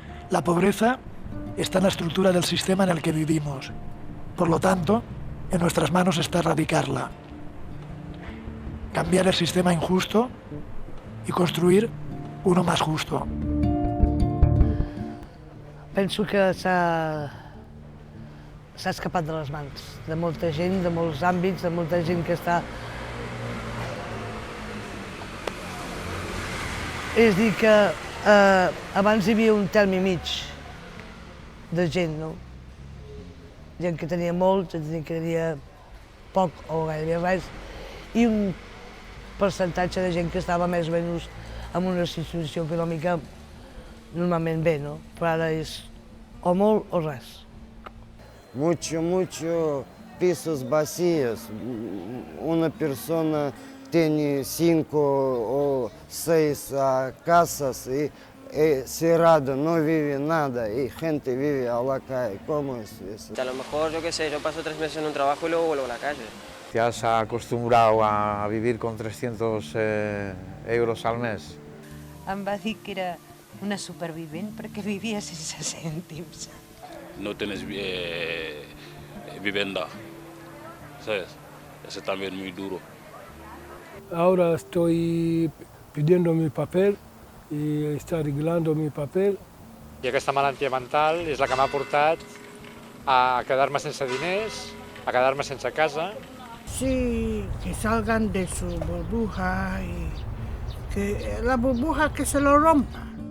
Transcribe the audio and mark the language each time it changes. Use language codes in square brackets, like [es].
[es] La pobreza está en la estructura del sistema en el que vivimos. Por lo tanto, en nuestras manos está erradicarla. Cambiar el sistema injusto y construir uno más justo. [ca] Penso que s'ha escapat de les mans de molta gent, de molts àmbits, de molta gent que està... És a dir, que abans hi havia un terme i mig de gent, no? Gent que tenia molt, gent que tenia poc o gairebé res, i un percentatge de gent que estava més o menys en una situació econòmica normalment bé, no? Però ara és o molt o res. [es] Mucho pisos vacíos. Una persona tiene 5 o 6 casas y cerrado, no vive nada y gente vive a la calle. ¿Cómo es eso? A lo mejor, yo qué sé, yo paso 3 meses en un trabajo y luego vuelvo a la calle. ¿Te has acostumbrado a vivir con 300 euros al mes? [ca] Em va dir que era una supervivent perquè vivia sense cèntims. [es] No tienes vivienda, ¿sabes? Eso también es muy duro. Ahora estoy pidiendo mi papel y está arreglando mi papel. [ca] I aquesta malaltia mental és la que m'ha portat a quedar-me sense diners, a quedar-me sense casa. [es] Sí, que salgan de su burbuja y que la burbuja que se lo rompa.